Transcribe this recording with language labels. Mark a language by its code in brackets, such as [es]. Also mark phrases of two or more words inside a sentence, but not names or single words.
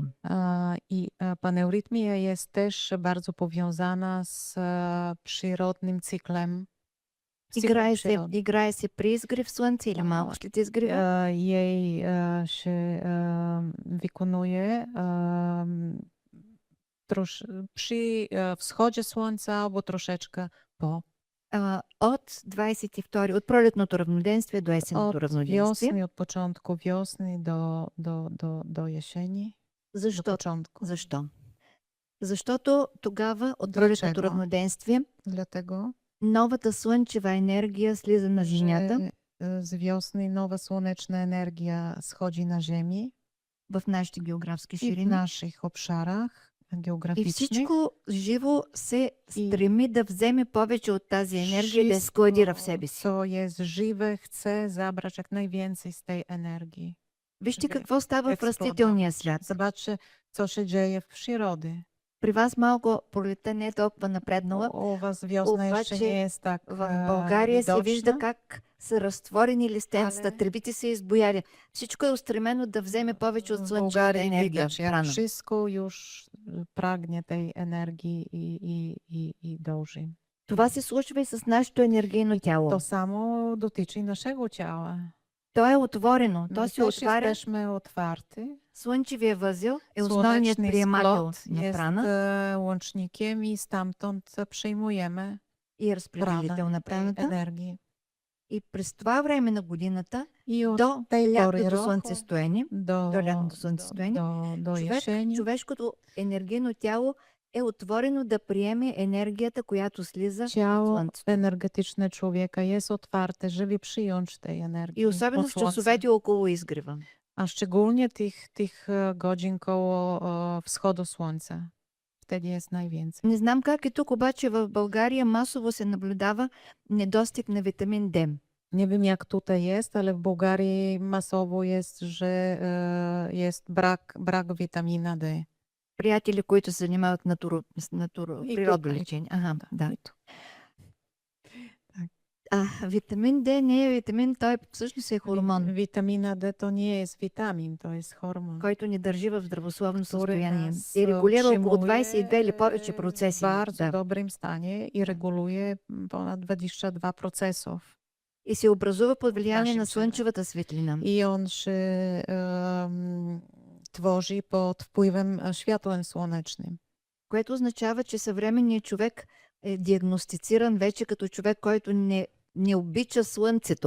[pl] I paneurytmia jest też bardzo powiązana z przyrodnim cyklem. [bg] Играе се при изгрев слънце или малко след изгрева. [pl] Jej się wykonuje przy wschodzie słońca albo troszeczkę po. [bg] От 22, от пролетното равноденствие до есенното [pl] Od [bg] равноденствие. [pl] wiosny, od początku wiosny do jesieni. Do [bg] Защо? [pl] początku. [bg] Защо? Защото тогава от пролетното [pl] Dlaczego? [bg] равноденствие [pl] Dlatego, [bg] новата слънчева енергия слиза на Земята [pl] że z wiosny nowa słoneczna energia schodzi na Ziemi [bg] в нашите географски [pl] i w [bg] ширини. [pl] naszych obszarach [bg] И [pl] geograficznych. [bg] всичко живо се стреми да вземе повече от тази енергия и да я складира в себе си. [pl] Co jest żywe, chce zabrać jak najwięcej z tej energii. [bg] Вижте какво става в растителния свят. [pl] Zobaczcie, co się dzieje w przyrody. [bg] При вас малко пролетта не е толкова напреднала. [pl] U was wiosna jeszcze [bg] Обаче [pl] nie jest tak [bg] В България се вижда [pl] widoczna, [bg] как са разтворени листенцата, [pl] Але- [bg] тревите са избояли. Всичко е устремено да вземе повече от [pl] w [bg] слънчевата [pl] Bułgarii [bg] енергия. [pl] widać, jak [bg] Рано. [pl] wszystko już pragnie tej energii i dąży. [bg] Това се случва и с нашето енергийно тяло. [pl] To samo dotyczy naszego ciała. [bg] То е отворено, то [pl] My [bg] се [pl] też [bg] отваря. [pl] jesteśmy otwarty. [bg] Слънчевия възел е основният [pl] Słoneczny [bg] приемател [pl] splot [bg] на [pl] jest [bg] прана [pl] łącznikiem i stamtąd przyjmujemy [bg] и разпределител на [pl] tej [bg] праната. [pl] energii. [bg] И през това време на годината [pl] I od [bg] до [pl] tej pory [bg] лятото [pl] roku [bg] слънцестояние, [pl] do, [bg] до лятното слънцестояние, [pl] do jesieni [bg] човешкото енергийно тяло е отворено да приеме енергията, която слиза от [pl] ciało [bg] слънцето. [pl] energetyczne człowieka jest otwarte, żeby przyjąć tej energii [bg] И особено [pl] od [bg] в [pl] słońca. [bg] часовете около изгрева. [pl] A szczególnie tych godzin koło wschodu słońca. Wtedy jest najwięcej. [bg] Не знам как е тук, обаче в България масово се наблюдава недостиг на витамин D. [pl] Nie wiem jak tutaj jest, ale w Bułgarii masowo jest, że jest brak witamina D. [bg] Приятели, които се занимават И природолечение. Ага, да. [pl] I tu. [bg] Витамин D не е витамин, той всъщност е хормон, [pl] Witamina D to nie jest witamin, to jest hormon. [bg] който ни държи в здравословно [pl] Który състояние. nas И регулира около utrzymuje [bg] 22 или повече [pl] w [bg] процеси. [pl] bardzo [bg] Да. [pl] dobrym stanie i reguluje ponad 22 procesów. [bg] И се образува под влияние [pl] Нашим [bg] на [pl] теле. [bg] слънчевата светлина. [pl] I on się tworzy pod wpływem światłem słonecznym. [bg] което означава, че съвременният човек е диагностициран вече като човек, който не обича слънцето.